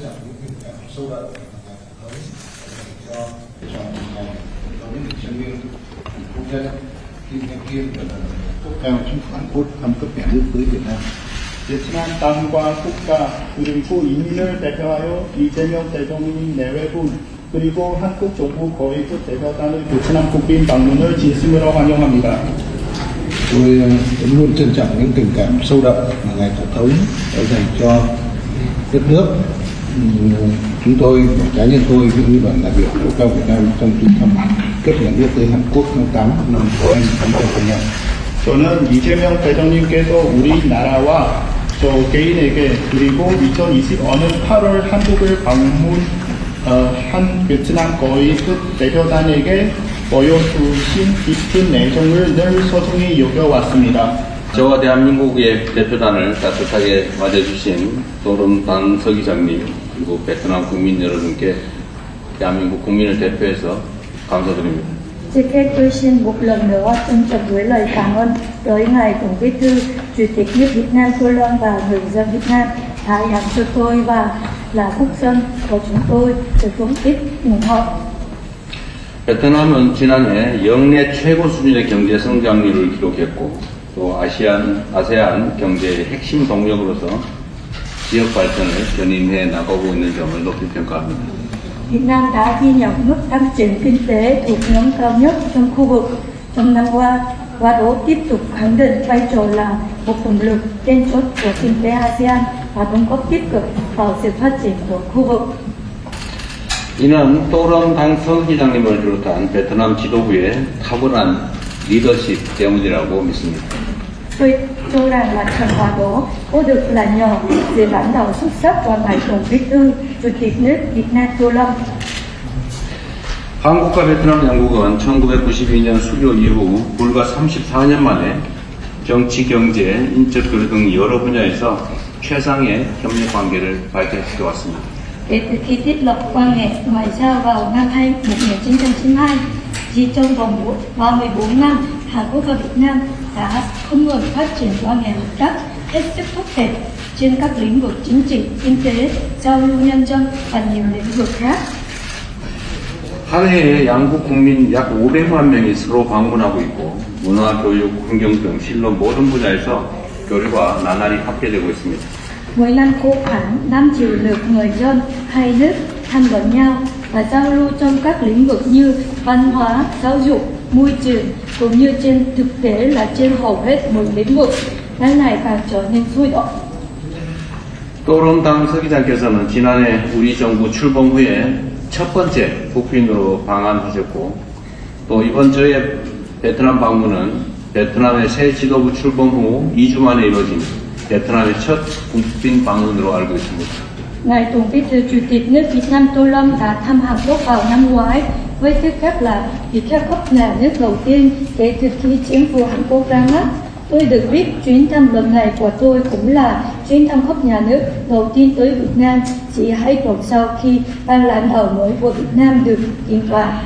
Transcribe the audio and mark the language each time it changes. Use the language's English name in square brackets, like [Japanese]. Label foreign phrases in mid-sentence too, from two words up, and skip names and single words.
[Vietnamese] theo chính phủ Hàn Quốc thăm cấp nhà nước tới Việt Nam. [Korean] 베트남 땅과 국가 그리고 인민을 대표하여 이재명 대통령 내외부 그리고 한국 정부 고위급 대표단의 베트남 국빈 방문을 진심으로 환영합니다. [Vietnamese] Tôi luôn trân trọng những tình cảm sâu đậm mà ngài tổng thống đã dành cho đất nước. Chúng tôi, cá nhân tôi cũng như đoàn đại biểu cấp cao Việt Nam trong chuyến thăm cấp nhà nước tới Hàn Quốc tháng 8 năm 2018. [Korean] 저는 이재명 대통령께서 우리나라와 저 개인에게 그리고 2025년 8월 한국을 방문한 베트남 고위급 대표단에게 보여주신 깊은 애정을 늘 소중히 여겨왔습니다. 저와 대한민국의 대표단을 따뜻하게 맞아주신 도름당 서기장님 그리고 베트남 국민 여러분께 대한민국 국민을 대표해서 감사드립니다. [Vietnamese] Trước hết tôi xin một lần nữa trân trọng gửi lời cảm ơn tới ngài Tổng Bí thư, Chủ tịch nước Việt Nam Tô Lâm và người dân Việt Nam đã dành cho tôi và là quốc dân của chúng tôi sự thống nhất ủng hộ. [Korean] 베트남은 지난해 역내 최고 수준의 경제 성장률을 기록했고 또 아세안 경제의 핵심 동력으로서 지역 발전을 견인해 나가고 있는 점을 높이 평가합니다. [Vietnamese] Việt Nam đã ghi nhận mức tăng trưởng kinh tế thuộc nhóm cao nhất trong khu vực trong năm qua và đó tiếp tục khẳng định vai trò là một động lực then chốt của kinh tế ASEAN và đóng góp tích cực vào sự phát triển của khu vực. [Korean] 이는 또lâm 당 서기장님을 비롯한 베트남 지도부의 탁월한 리더십 때문이라고 믿습니다. [Vietnamese] Tôi cho rằng là thành quả đó có được là nhờ sự lãnh đạo xuất sắc của ngài Tổng Bí thư, Chủ tịch nước Việt Nam Tô Lâm. [Korean] 한국과 베트남 양국은 1992년 수교 이후 불과 34년 만에 정치, 경제, 인적 교류 등 여러 분야에서 최상의 협력 관계를 발전시켜 왔습니다. [Vietnamese] Kể từ khi thiết lập quan hệ ngoại giao vào năm 1992, chỉ trong vòng 34 năm, Hàn Quốc và Việt Nam đã không ngừng phát triển quan hệ hợp tác hết sức tốt đẹp trên các lĩnh vực chính trị, kinh tế, giao lưu nhân dân và nhiều lĩnh vực khác. [Korean] 한 해에 양국 국민 약 500만 명이 서로 방문하고 있고 문화, 교육, 환경 등 실로 모든 분야에서 교류가 나날이 확대되고 있습니다. [Vietnamese] Mỗi năm có khoảng 5 triệu lượt người dân hai nước thăm vấn nhau và giao lưu trong các lĩnh vực như văn hóa, giáo dục, môi trường cũng như trên thực tế là trên hầu hết mọi lĩnh vực đang ngày càng trở nên sôi động. [Korean] 또롬당 서기장께서는 지난해 우리 정부 출범 후에 첫 번째 국빈으로 방한하셨고 또 이번 저의 베트남 방문은 베트남의 새 지도부 출범 후 2주 만에 이루어진 베트남의 첫 국빈 방문으로 알고 있습니다. [Vietnamese] Ngài Tổng Bí thư Chủ tịch nước Việt Nam Tô Lâm đã thăm Hàn Quốc vào năm ngoái với tư cách là vị khách cấp nhà nước đầu tiên kể từ khi chính phủ Hàn Quốc ra mắt. Tôi được biết chuyến thăm lần này của tôi cũng là chuyến thăm cấp nhà nước đầu tiên tới Việt Nam chỉ 2 tuần sau khi ban lãnh đạo mới của Việt Nam được kiện toàn.